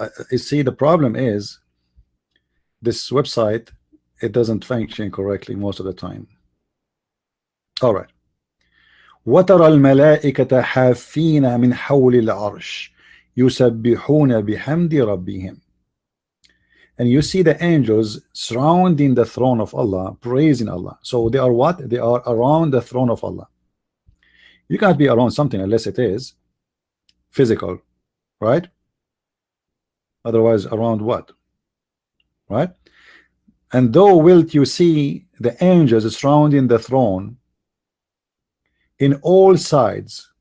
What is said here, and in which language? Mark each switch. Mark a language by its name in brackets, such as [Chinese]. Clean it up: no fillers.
[English] You see, the problem is this website, it doesn't function correctly most of the time. All right. [Arabic] وترى الملائكة حافين من حول العرش يسبحون بحمد ربهم. [English] And you see the angels surrounding the throne of Allah, praising Allah. So they are what? They are around the throne of Allah. You can't be around something unless it is physical, right? Otherwise, around what? Right? And though wilt you see the angels surrounding the throne in all sides.